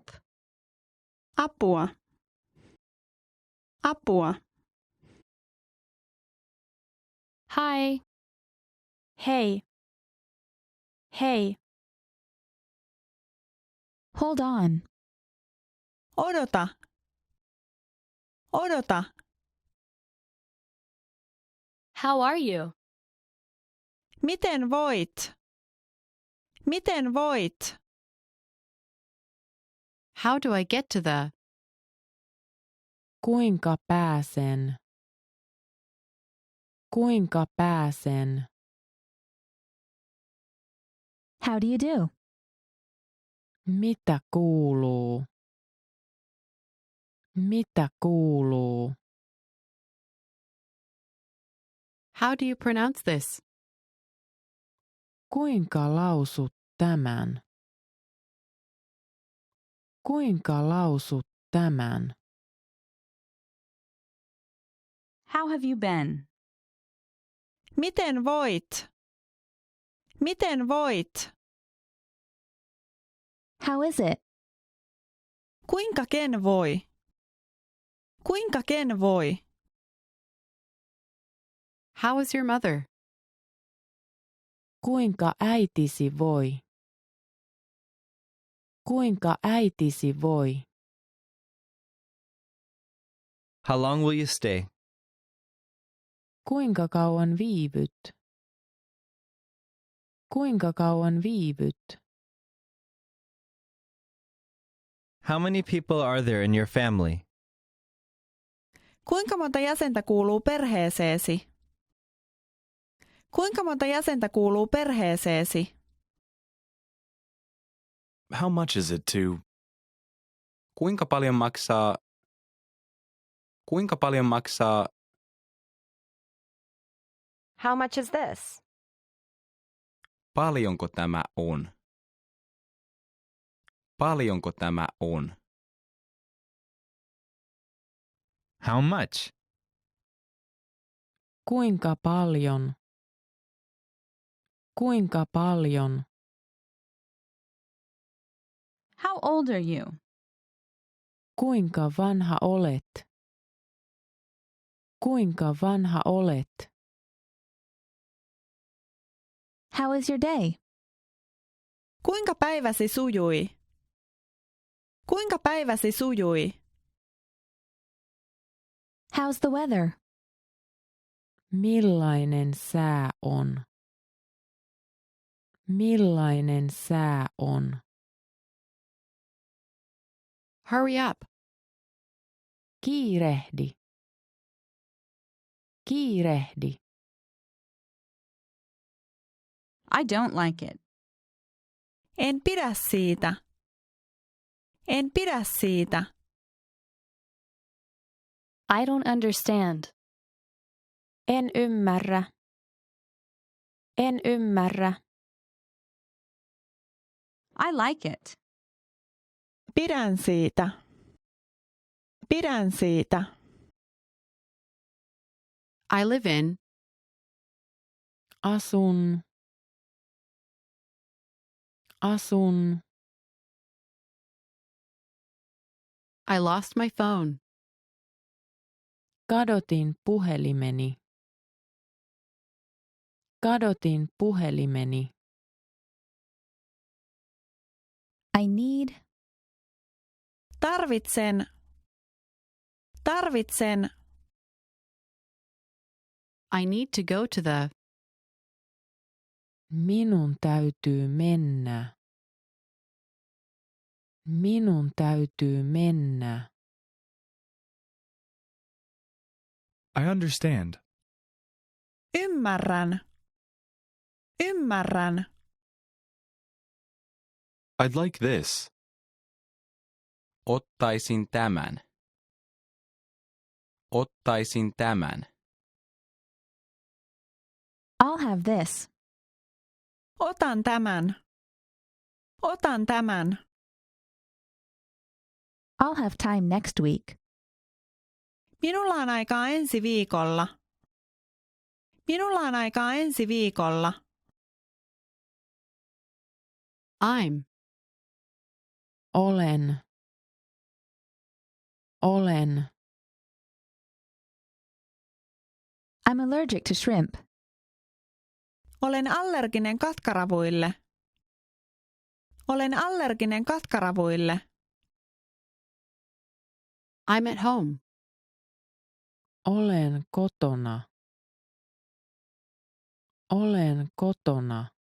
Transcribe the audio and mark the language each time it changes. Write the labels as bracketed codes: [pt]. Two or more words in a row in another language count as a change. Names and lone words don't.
[fi] Apua. Apua. [en] Hi. [fi] Hei. Hei. [en] Hold on. [fi] Odota. Odota. [en] How are you? [fi] Miten voit? Miten voit? [en] How do I get to the? [fi] Kuinka pääsen? Kuinka pääsen? [en] How do you do? [fi] Mitä kuuluu? Mitä kuuluu? [en] How do you pronounce this? [fi] Kuinka lausut tämän? Kuinka lausut tämän? [en] How have you been? [fi] Miten voit? Miten voit? [en] How is it? [fi] Kuinka ken voi? Kuinka ken voi? [en] How is your mother? [fi] Kuinka äitisi voi? Kuinka äitisi voi? [en] How long will you stay? [fi] Kuinka kauan viivyt? Kuinka kauan viivyt? [en] How many people are there in your family? [fi] Kuinka monta jäsentä kuuluu perheeseesi? Kuinka monta jäsentä kuuluu perheeseesi? [en] How much is it to? [fi] Kuinka paljon maksaa? Kuinka paljon maksaa? [en] How much is this? [fi] Paljonko tämä on? Paljonko tämä on? [en] How much? [fi] Kuinka paljon? Kuinka paljon? [en] How old are you? [fi] Kuinka vanha olet? Kuinka vanha olet? [en] How is your day? [fi] Kuinka päiväsi sujui? Kuinka päiväsi sujui? [en] How's the weather? [fi] Millainen sää on? Millainen sää on? [en] Hurry up. [fi] Kiirehdi. Kiirehdi. [en] I don't like it. [fi] En pidä siitä. En pidä siitä. [en] I don't understand. [fi] En ymmärrä. En ymmärrä. [en] I like it. [fi] Pidän siitä. Pidän siitä. [en] I live in. [fi] Asun. Asun. [en] I lost my phone. [fi] Kadotin puhelimeni. Kadotin puhelimeni. [en] I need. [fi] Tarvitsen. Tarvitsen. [en] I need to go to the. [fi] Minun täytyy mennä. Minun täytyy mennä. [en] I understand. [fi] Ymmärrän. Ymmärrän. [en] I'd like this. [fi] Ottaisin tämän. Ottaisin tämän. [en] I'll have this. [fi] Otan tämän. Otan tämän. [en] I'll have time next week. [fi] Minulla on aikaa ensi viikolla. Minulla on aikaa ensi viikolla. [en] I'm. [fi] Olen. Olen. [en] I'm allergic to shrimp. [fi] Olen allerginen katkaravuille. Olen allerginen katkaravuille. [en] I'm at home. [fi] Olen kotona. Olen kotona.